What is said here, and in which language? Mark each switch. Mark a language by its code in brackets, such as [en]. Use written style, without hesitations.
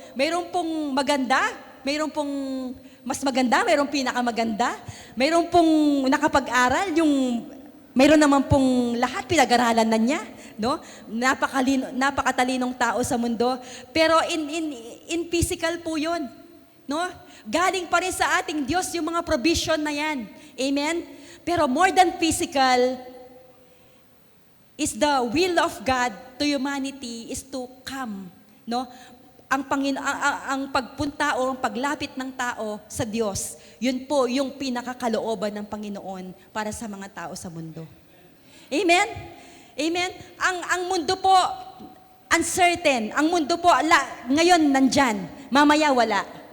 [tl] Mayroon pong maganda, mayroon pong mas maganda, mayroong pinakamaganda, mayroon pong nakapag-aral, mayroon naman pong lahat pinag-aralan na niya, no? Napakatalinong tao sa mundo, pero in physical po 'yon, no? Galing pa rin sa ating Diyos yung mga provision na 'yan. Amen. [en] Pero more than physical is the will of God to humanity is to come, no? [tl] Ang pagpunta o ang paglapit ng tao sa Diyos, yun po yung pinakakalooban ng Panginoon para sa mga tao sa mundo. Amen? Amen? Ang mundo po, uncertain. Ang mundo po, ngayon nandyan, mamaya wala.